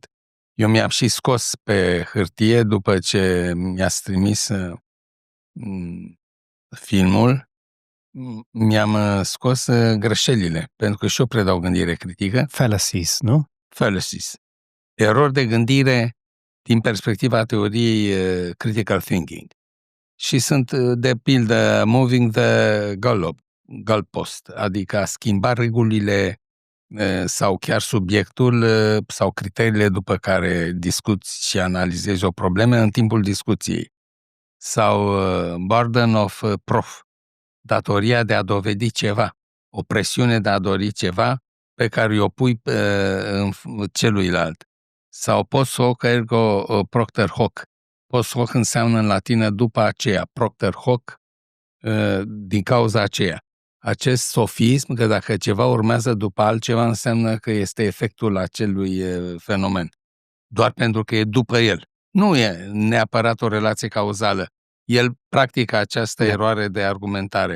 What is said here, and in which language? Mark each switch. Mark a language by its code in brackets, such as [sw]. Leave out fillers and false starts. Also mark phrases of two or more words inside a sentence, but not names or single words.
[ro] Eu mi-am și scos pe hârtie după ce mi-ați trimis filmul, mi-am scos greșelile, pentru că și eu predau gândire critică. Fallacies, nu? Fallacies. Erori de gândire din perspectiva teoriei [en] critical thinking. [ro] Și sunt, de pildă, [en] moving the goalpost, [ro] adică a schimba regulile sau chiar subiectul sau criteriile după care discuți și analizezi o problemă în timpul discuției. [en] Sau burden of proof, [ro] datoria de a dovedi ceva, o presiune de a dori ceva pe care o pui în celuilalt. [la] Sau post hoc ergo propter hoc. Post hoc [ro] înseamnă în latină după aceea, [la] propter hoc, [ro] din cauza aceea. Acest sofism, că dacă ceva urmează după altceva, înseamnă că este efectul acelui fenomen. Doar pentru că e după el. Nu e neapărat o relație cauzală. El practică această eroare de argumentare.